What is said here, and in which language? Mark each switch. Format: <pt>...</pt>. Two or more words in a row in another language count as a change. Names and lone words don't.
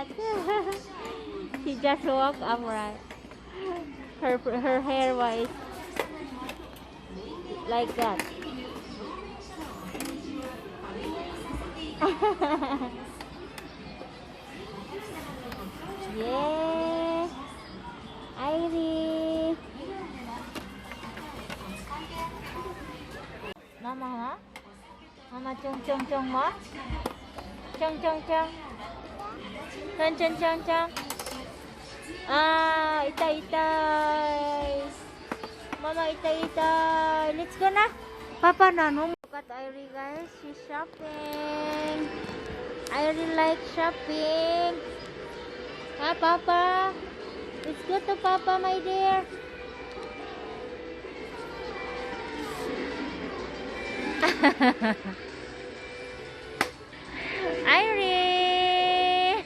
<en>She just walked upright. Her hair was like that. Yeah, Irie. Mama, huh? Mama chung chung chung mo? Chung chung chung. Chung chung chung chung.</en> <tl>Ah, itay itay. Mama itay itay.</tl> <en>Let's go na.</en> <tl>Papa na no.</tl> <en>Look at Irie, guys. She's shopping. Irie like shopping. Ah, Papa. Let's go to Papa, my dear. Irie.</en>